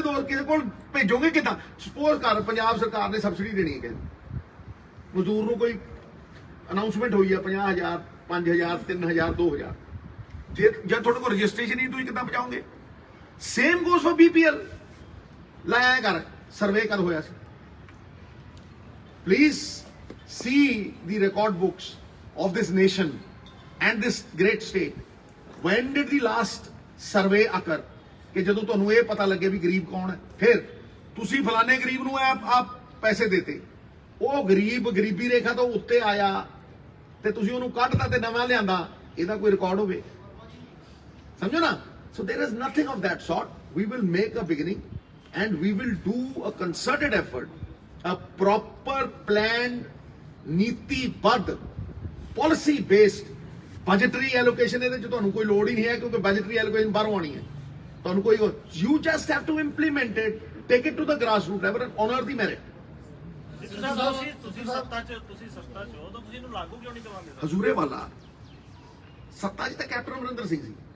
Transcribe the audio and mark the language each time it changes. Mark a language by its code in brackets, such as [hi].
[pa] ਦੋ ਕਿਸੇ ਕੋਲ ਭੇਜੋਗੇ ਕਿੱਦਾਂ? ਸਪੋਜ਼ ਕਰ ਪੰਜਾਬ ਸਰਕਾਰ ਨੇ ਸਬਸਿਡੀ ਦੇਣੀ ਹੈ ਕਿ ਮਜ਼ਦੂਰ ਨੂੰ ਕੋਈ ਅਨਾਉਂਸਮੈਂਟ ਹੋਈ ਹੈ 50,000 5,000 3,000 2,000, ਜੇ ਜਦ ਤੁਹਾਡੇ ਕੋਲ ਰਜਿਸਟ੍ਰੇਸ਼ਨ ਹੀ ਤੁਸੀਂ ਕਿੱਦਾਂ ਬਚਾਓਗੇ? [en] Same goes for BPL। [pa] ਲਾਇਆ ਕਰ ਸਰਵੇ ਕਰ ਹੋਇਆ ਸੀ। [en] Please see the record books of this nation and this great state. When did the last survey occur? [pa] ਕਿ ਜਦੋਂ ਤੁਹਾਨੂੰ ਇਹ ਪਤਾ ਲੱਗੇ ਵੀ ਗਰੀਬ ਕੌਣ ਹੈ, ਫਿਰ ਤੁਸੀਂ ਫਲਾਣੇ ਗਰੀਬ ਨੂੰ ਆਪ ਪੈਸੇ ਦੇਤੇ, ਉਹ ਗਰੀਬ ਗਰੀਬੀ ਰੇਖਾ ਤੋਂ ਉੱਤੇ ਆਇਆ ਤੇ ਤੁਸੀਂ ਉਹਨੂੰ ਕੱਢਤਾ ਤੇ ਨਵਾਂ ਲਿਆਂਦਾ, ਇਹਦਾ ਕੋਈ ਰਿਕਾਰਡ ਹੋਵੇ? ਸਮਝੋ ਨਾ। [en] So there is nothing of that sort. We will make a beginning and we will do a concerted effort, a proper planned, ਨੀਤੀਬੱਧ, policy based budgetary allocation। [pa] ਇਹਦੇ 'ਚ ਤੁਹਾਨੂੰ ਕੋਈ ਲੋੜ ਹੀ ਨਹੀਂ ਹੈ ਕਿਉਂਕਿ budgetary allocation ਬਾਹਰੋਂ ਆਣੀ ਹੈ। ਤੁਹਾਨੂੰ ਕੋਈ [en] you just have to implement it, take it to the grassroots level and honor the merit। [pa] ਤੁਸੀਂ ਸੱਤਾ 'ਚ ਹੋ ਤਾਂ ਤੁਸੀਂ ਇਹਨੂੰ ਲਾਗੂ ਕਿਉਂ ਨਹੀਂ ਕਰਵਾਉਂਦੇ? ਹਜ਼ੂਰੇ ਵਾਲਾ ਸੱਤਾ 'ਚ ਤਾਂ ਕੈਪਟਨ ਅਮਰਿੰਦਰ ਸਿੰਘ ਸੀ।